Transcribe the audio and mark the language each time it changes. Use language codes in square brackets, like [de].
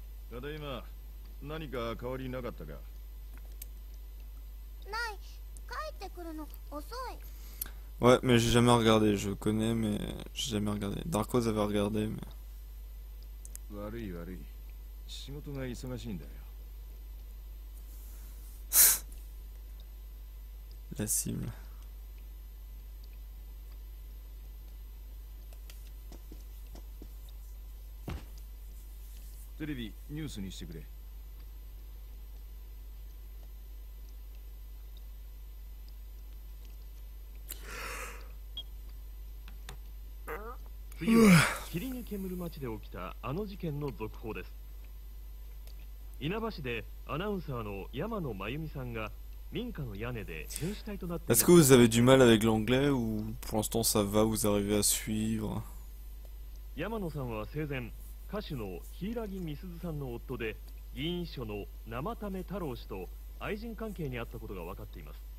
[ja] ただいま、何か変わりなかったか。ない。帰ってくるの遅い。 [fr] Ouais, mais j'ai jamais regardé. Je connais, mais j'ai jamais regardé. Darkos avait regardé, mais... [ja] 悪い悪い。仕事が忙しいんだよ。 [fr] La cible. [ja] テレビニュースにしてくれ。次は霧に煙る街で起きたあの事件の続報です。稲葉市でアナウンサーの山野真由美さんが民家の屋根で変死体となっていま [fr] Est-ce [ja] す。 [fr] que vous avez du mal avec l'anglais ou pour l'instant ça va, vous arrivez à suivre? [ja] 山野さんは生前歌手の柊美鈴さんの夫で議員秘書の生為太郎氏と愛人関係にあったことが分かっています。